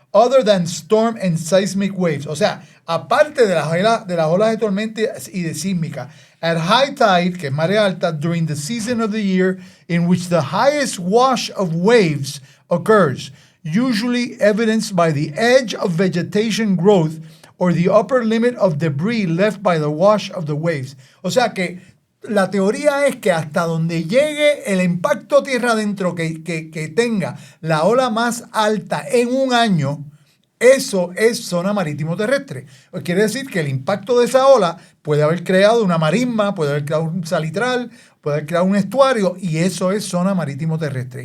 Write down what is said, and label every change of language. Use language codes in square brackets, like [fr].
[en] other than storm and seismic waves. [es] O sea, aparte de las olas de tormenta y de sísmica. [en] At high tide, [es] que es marea alta, [en] during the season of the year in which the highest wash of waves occurs, usually evidenced by the edge of vegetation growth or the upper limit of debris left by the wash of the waves. [es] O sea que la teoría es que hasta donde llegue el impacto tierra adentro que tenga la ola más alta en un año, eso es zona marítimo terrestre. Quiere decir que el impacto de esa ola puede haber creado una marisma, puede haber creado un salitral, puede haber creado un estuario, y eso es zona marítimo terrestre.